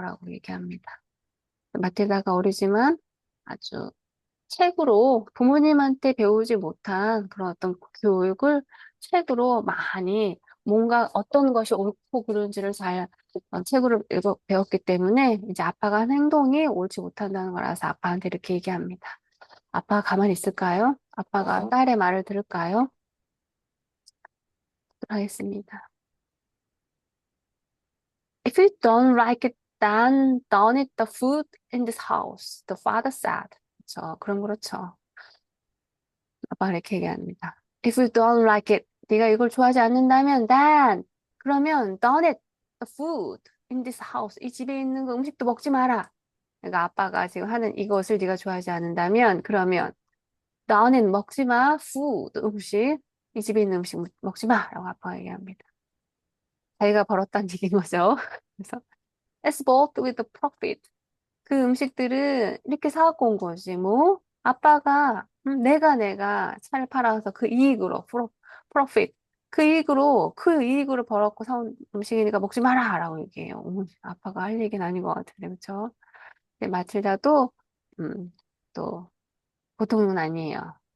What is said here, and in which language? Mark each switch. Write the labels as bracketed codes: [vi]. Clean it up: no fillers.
[ko] 라고 얘기합니다. 마틸다가 어리지만 아주 책으로 부모님한테 배우지 못한 그런 어떤 교육을 책으로 많이 뭔가 어떤 것이 옳고 그른지를 잘 책으로 배웠기 때문에 이제 아빠가 한 행동이 옳지 못한다는 걸 알아서 아빠한테 이렇게 얘기합니다. 아빠가 가만히 있을까요? 아빠가 딸의 말을 들을까요? 하겠습니다. [en] If you don't like it, then don't eat the food in this house. The father said. [ko] 그렇죠. 그럼 그렇죠. 아빠가 이렇게 얘기합니다. [en] If you don't like it, [ko] 네가 이걸 좋아하지 않는다면, [en] then [ko] 그러면 [en] don't eat the food in this house. [ko] 이 집에 있는 그 음식도 먹지 마라. 그러니까 아빠가 지금 하는 이것을 네가 좋아하지 않는다면, 그러면 [en] don't eat [ko] 먹지 마, food 음식. 이 집에 있는 음식 먹지 마라고 아빠가 얘기합니다. 자기가 벌었다는 얘기인 거죠. 그래서 [en] it's bought with the profit. [ko] 그 음식들은 이렇게 사갖고 온 거지. 뭐, 아빠가, 내가 차를 팔아서 그 이익으로, 프로핏. 그 이익으로 벌었고 사온 음식이니까 먹지 마라! 라고 얘기해요. 아빠가 할 얘기는 아닌 것 같은데, 그쵸? 근데 마틸다도, 음, 또, 보통은 아니에요.